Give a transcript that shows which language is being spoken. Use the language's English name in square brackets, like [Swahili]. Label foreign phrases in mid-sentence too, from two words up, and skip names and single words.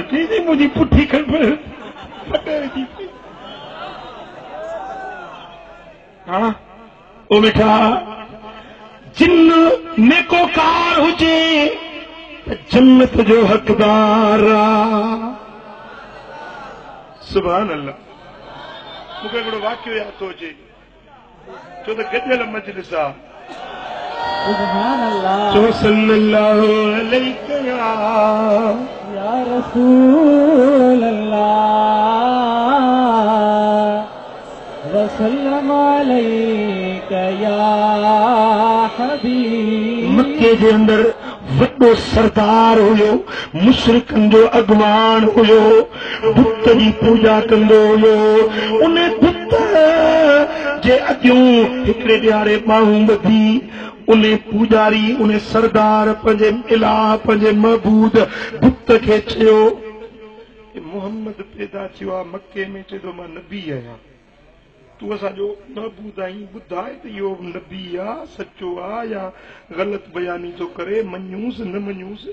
[Sindhi] चई मुंहिंजी पुठी खण हाँ ओ बेटा, जिन नेकोकार हुजे त जन्नत जो हकदार आ। [Arabic] سبحان الله. [Sindhi] मूंखे हिकिड़ो वाक़ियो यादि थो अचे, छो त गॾियल मजलिस आहे। [Arabic] سبحان الله. चो صلى الله عليه يا رسول الله وسلم عليك يا حبيب. [Sindhi] मक्के जे अंदर वॾो सरदार हुयो, मुशरिकनि जो अॻवान हुयो, बुत जी पूजा कंदो हुयो। उन बुत जे अॻियूं हिकिड़े ॾियारे ॿाहूं ॿधी उन पूजारी उन सरदार पंहिंजे इलाह पंहिंजे महबूद बुत खे चयो, मोहम्मद पैदा थियो आहे मके में, चए थो मां नबी आहियां, तूं असांजो महबूद आहीं, ॿुधाए त इहो नबी आहे, सचो आहे या ग़लति बयानी थो करे, मञूसि न मञूसि।